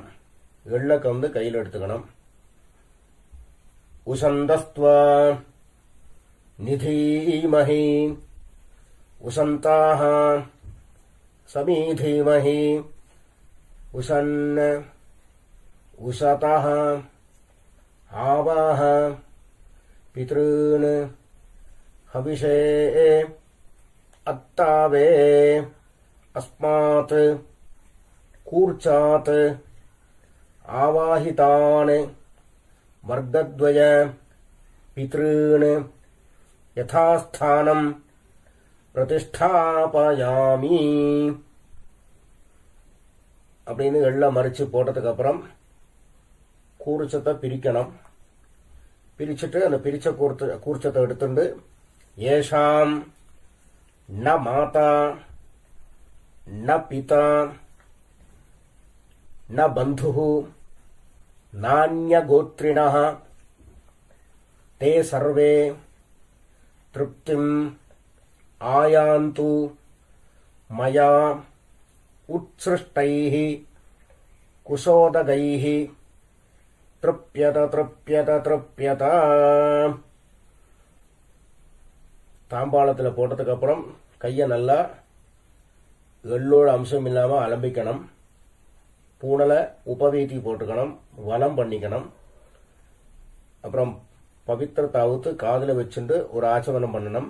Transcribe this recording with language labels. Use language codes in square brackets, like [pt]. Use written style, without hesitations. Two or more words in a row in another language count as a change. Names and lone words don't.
[ta] எள்ளக்க வந்து கையில் எடுத்துக்கணும். [sa] उशन्तस्त्वा निधीमहि उशन्तः समिधीमहि उशन् உசதः आवाह पितॄन् हविषे अत्तावे अस्मात् कूर्चात् आवाहितान् वर्गद्वय पितॄन् यथास्थानं प्रतिष्ठापयामि. [ta] அப்படின்னு எல்லாம் மறித்து போட்டதுக்கு அப்புறம் கூர்ச்சத்தை பிரிக்கணும். பிரிச்சுட்டு அந்த பிரிச்ச கூர்ச்சத்தை எடுத்துட்டு [sa] येषां न माता न पिता न बन्धुः नान्यगोत्रिणः ते सर्वे तृप्तिम् आयान्तु मया उत्सृष्टैः कुशोदगैः तृप्यत तृप्यत तृप्यत. [ta] தாம்பாளத்தில் போட்டதுக்கு அப்புறம் கையை நல்லா எள்ளோட அம்சம் இல்லாமல் அலம்பிக்கணும். பூனலை உபவீதி போட்டுக்கணும், வலம் பண்ணிக்கணும். அப்புறம் பவித்திரத்தை அவுத்து காதில் வச்சுட்டு ஒரு ஆச்சமனம் பண்ணணும்.